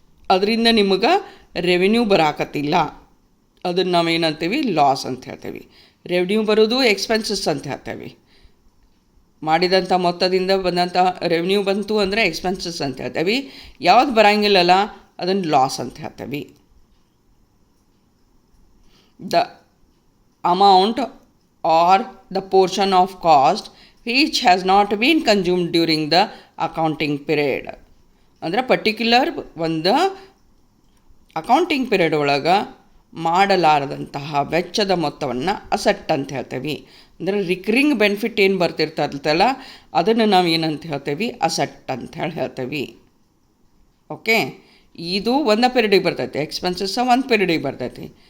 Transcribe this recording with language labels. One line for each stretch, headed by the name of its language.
Kannada: ಅದರಿಂದ ನಿಮಗೆ ರೆವೆನ್ಯೂ ಬರಾಕತ್ತಿಲ್ಲ, ಅದನ್ನು ನಾವೇನಂತೀವಿ? ಲಾಸ್ ಅಂತ ಹೇಳ್ತೇವೆ. ರೆವೆನ್ಯೂ ಬರೋದು ಎಕ್ಸ್ಪೆನ್ಸಸ್ ಅಂತ ಹೇಳ್ತೇವೆ. ಮಾಡಿದಂಥ ಮೊತ್ತದಿಂದ ಬಂದಂಥ ರೆವೆನ್ಯೂ ಬಂತು ಅಂದರೆ ಎಕ್ಸ್ಪೆನ್ಸಸ್ ಅಂತ ಹೇಳ್ತೇವೆ. ಯಾವ್ದು ಬರೋಂಗಿಲ್ಲಲ್ಲ ಅದನ್ನು ಲಾಸ್ ಅಂತ ಹೇಳ್ತೇವೆ.
English: The amount or the portion of cost which has not been consumed during the accounting period.
Kannada: ಅಂದರೆ ಪರ್ಟಿಕ್ಯುಲರ್ ಒಂದು ಅಕೌಂಟಿಂಗ್ ಪೀರಿಯಡ್ ಒಳಗೆ ಮಾಡಲಾರದಂತಹ ವೆಚ್ಚದ ಮೊತ್ತವನ್ನು ಅಸೆಟ್ ಅಂತ ಹೇಳ್ತೇವೆ. ಅಂದರೆ ರಿಕರಿಂಗ್ ಬೆನಿಫಿಟ್ ಏನು ಬರ್ತಿರ್ತಲ್ಲ ಅದನ್ನು ನಾವು ಏನಂತ ಹೇಳ್ತೇವೆ? ಅಸೆಟ್ ಅಂತ ಹೇಳ್ತೇವೆ. ಓಕೆ, ಇದು ಒಂದು ಪೀರಿಯಡಿಗೆ ಬರ್ತೈತಿ, ಎಕ್ಸ್ಪೆನ್ಸಸ್ ಒಂದು ಪೀರಿಯಡಿಗೆ ಬರ್ತೈತಿ.